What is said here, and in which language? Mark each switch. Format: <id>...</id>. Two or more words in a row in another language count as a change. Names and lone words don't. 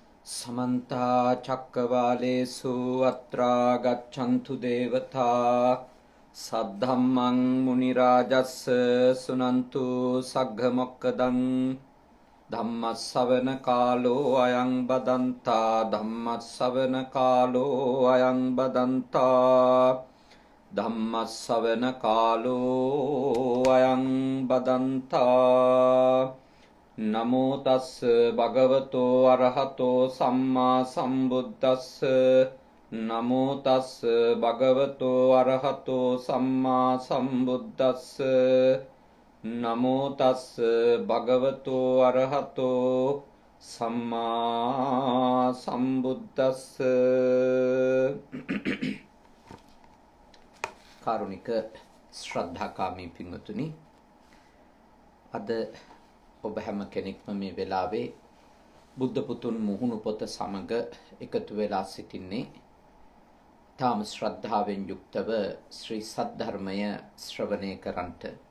<pi>समन्ता चक्रवालेषु अत्रा गच्छन्तु देवता सद्धम्मं मुनिराजस्य सुनन्तु सग्गमोक्कदं धम्मस्सवन कालो अयं बदन्ता धम्मस्सवन कालो अयं बदन्ता धम्मस्सवन कालो अयं बदन्ता नमो तस् भगवतो अरहतो सम्मा सम्बुद्धस्स नमो तस् भगवतो अरहतो सम्मा सम्बुद्धस्स नमो तस् भगवतो अरहतो सम्मा सम्बुद्धस्स</pi> <si>කාරුණික ශ්‍රද්ධාකාමී පින්වතුනි අද ඔබ හැම කෙනෙක්ම මේ වෙලාවේ බුද්ධ පුතුන් මුහුණු පොත සමග එකතු වෙලා සිටින්නේ තාම ශ්‍රද්ධාවෙන් යුක්තව ශ්‍රී සද්ධර්මය ශ්‍රවණය කරන්ට</si>